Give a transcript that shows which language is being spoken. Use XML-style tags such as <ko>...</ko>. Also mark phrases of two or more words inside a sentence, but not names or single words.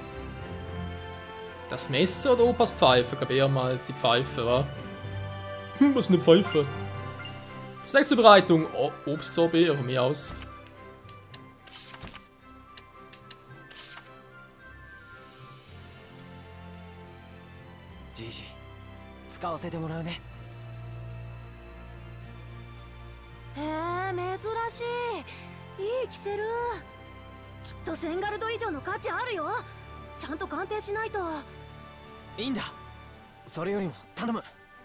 <de>Das Messer oder Opas Pfeife? Ich glaube eher mal die Pfeife, wa? Was ist eine Pfeife? Snackzubereitung. Oh, Obstsorbet, von mir aus.</de> <ja>Gigi, 使わせてもらうね。へえ、珍しい。いいキセル。きっと1000ガルド以上の価値あるよ。ちゃんと鑑定しないと。いいんだ。それよりも頼む。</ja>